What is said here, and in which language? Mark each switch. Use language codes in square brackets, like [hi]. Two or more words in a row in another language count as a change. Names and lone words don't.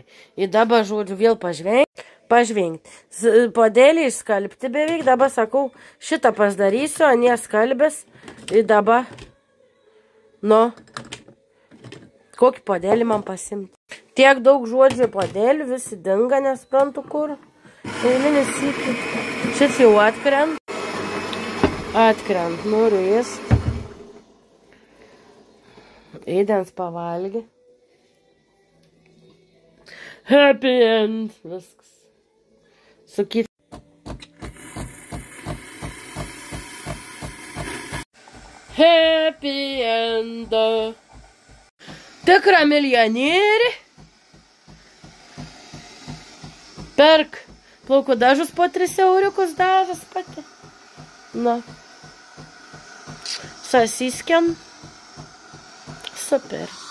[lt] Ir dabar, žodžiu, vėl pažvengti. Podėlį išskalbti beveik, dabar sakau, šitą pasidarysiu, anie skalbės, ir dabar, nu, kokį podėlį man pasimti. Tiek daug žodžių podėlių, visi dinga, nesprantu kur. Eilinis sykį. Šis jau atkrent. Atkrent, noriu ėsti. Eidens pavalgė. [en] Happy end. [lt] Viskas. Sakyt. [en] Happy end. [lt] Tikra milijonierė. Perk plaukų dažus po 3 euriukus dažas pati. Na. Sasiskiam. Super.